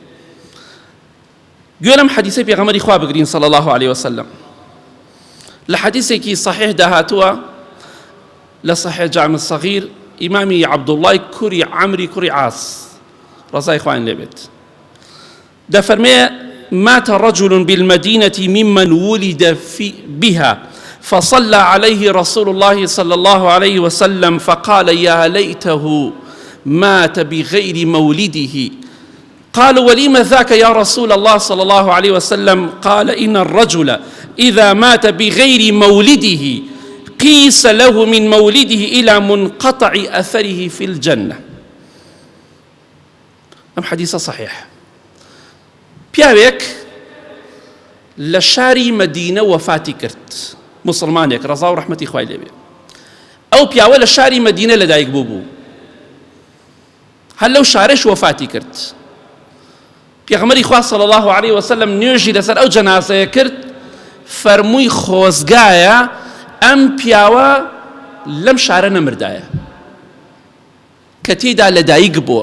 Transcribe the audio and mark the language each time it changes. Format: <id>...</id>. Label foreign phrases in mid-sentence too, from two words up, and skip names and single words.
<ckb>گوێ لەم حەدیثەی پێغەمبەری خوا بگرین</ckb> <ar>صلی الله عليه وسلم.</ar> <ckb>لە حەدیثێکی صحیح داهاتووە لە صحیح جامع الصغیر، ئیمامی عەبدوڵڵای کوڕی عەمری کوڕی عاص ڕەزای خوایان لێ بێت دەفەرمێ:</ckb> <ar>مات رجل بالمدينة ممن ولد بها فصلى عليه رسول الله صلى الله عليه وسلم فقال يا ليته مات بغير مولده. قالوا: ولم ذاك يا رسول الله صلى الله عليه وسلم؟ قال: إن الرجل إذا مات بغير مولده قيس له من مولده إلى منقطع أثره في الجنة. أم حديث صحيح.</ar> <ckb>پیاوێک لە شاری مەدینە وەفاتی کرد، مسلمانێک ڕەزا و ڕەحمەتی خوای لێ بێ. ئەو پیاوە لە شاری مەدینە لەدایک بوو، هەر لەو شارەش وەفاتی کرد. پێغەمبەری خوا</ckb> <ar>صلی الله عليه وسلم</ar> <ckb>نوێژی لەسەر ئەو جەنازەیە کرد، فەرمووی خۆزگایە ئەم پیاوە لەم شارە نەمردایە کە تێیدا لەدایک بووە.</ckb>